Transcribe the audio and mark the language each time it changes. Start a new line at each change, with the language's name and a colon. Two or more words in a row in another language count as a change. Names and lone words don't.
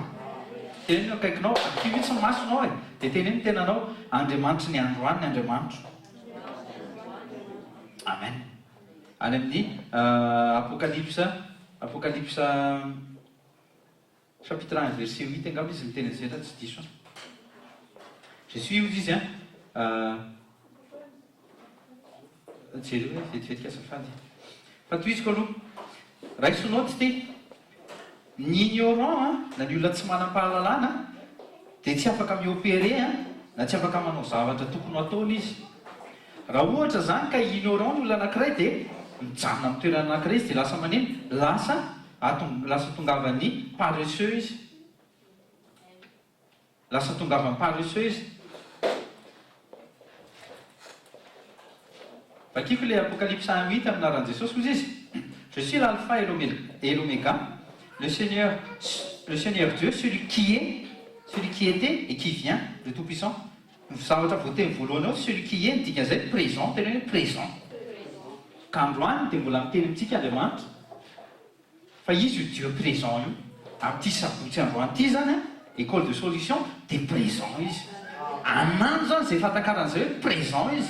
Malagasy: Teneny akaikinao akio mihitsy ny masonao e dia teneny tenanao Andriamanitra ny androany ny Andriamanitra. Amen. Any amin'ny apokalypsa chapitre 1 verset 8 angamba izy miteny an'izay tsy diso.
French: Je suis
Malagasy: ozy izy jereo hoe vetivetika azafady fa toy izy ko aloha raisonao tsy te ny ignorant na ny olona tsy manam-pahalalana dia tsy afaka miopere na tsy afaka manao zavatra tokony ataony izy. Raha ohatra zany ka ignorant ny olona anankiray dia mijanona amin'ny toerana anankiray izy dia lasa maneno lasa tongavany paresseux izy. Lasa tongavany paresseux izy. Vakiko le Apocalypse 1:8 aminaran'i Jesosy koa izy.
French: Je suis l'alpha et l'oméga, le Seigneur Dieu, celui qui était et qui vient, le Tout-Puissant.
Malagasy: Zavatra voateny voalohany ao
French: celui qui est
Malagasy: midika an'izay présent, tena hoe présent. Ka androany dia mbola miteny amintsika Andriamanitra fa izy io
French: Dieu présent
Malagasy: io amin'ity sabotsy androany ity zany
French: école de solution
Malagasy: dia présent izy. Anano zany izay fahatakarana hoe présent izy.